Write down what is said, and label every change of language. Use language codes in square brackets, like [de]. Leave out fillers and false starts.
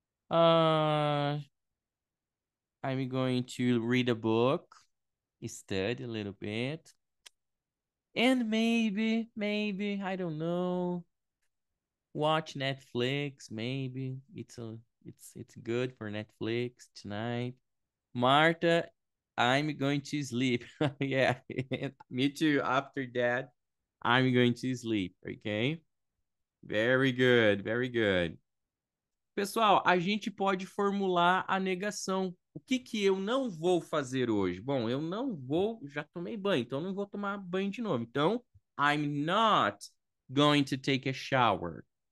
[en] Uh, I'm going to read a book, study a little bit, and maybe I don't know, watch Netflix. Maybe it's good for Netflix tonight. Marta, I'm going to sleep. Yeah, me too. After that, I'm going to sleep. Okay. Very good, very good. [pt] Pessoal, a gente pode formular a negação. O que que eu não vou fazer hoje? Bom, eu não vou, já tomei banho, então não vou tomar banho de novo. Então, [en] I'm not going to take a shower.